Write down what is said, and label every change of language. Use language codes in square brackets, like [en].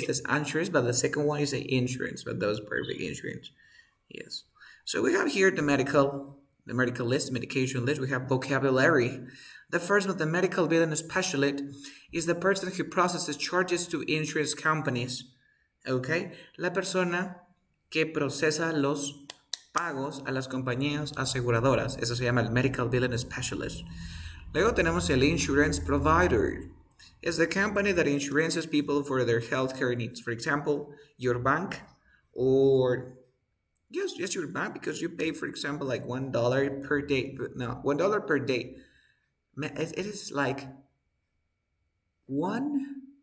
[es] dijiste [en] insurance, but the second one you say insurance, but that was perfect, insurance. Yes. So we have here the medical list, medication list. We have vocabulary. The first one, the medical billing specialist, is the person who processes charges to insurance companies. Okay. [es] La persona que procesa los pagos a las compañías aseguradoras. Eso se llama el medical billing specialist. Luego tenemos el insurance provider. [en] It's the company that insurances people for their healthcare needs. For example, your bank or yes, your bank because you pay, for example, like $1 per day. No, $1 per day. It is like one.